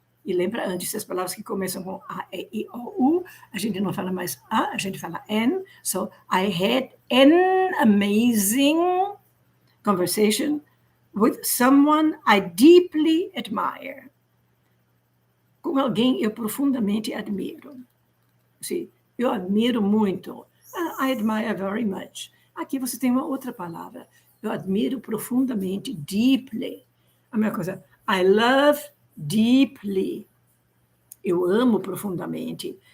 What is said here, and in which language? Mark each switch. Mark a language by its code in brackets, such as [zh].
[pt] E lembra, antes as palavras que começam com A, E, I, O, U, a gente não fala mais A, a gente fala N. [en] So I had an amazing conversation with someone I deeply admire. [pt] Com alguém eu profundamente admiro. Sim, eu admiro muito. [en] I admire very much. [pt] Aqui você tem uma outra palavra. Eu admiro profundamente, deeply. A mesma coisa. [en] I love deeply. [pt] Eu amo profundamente.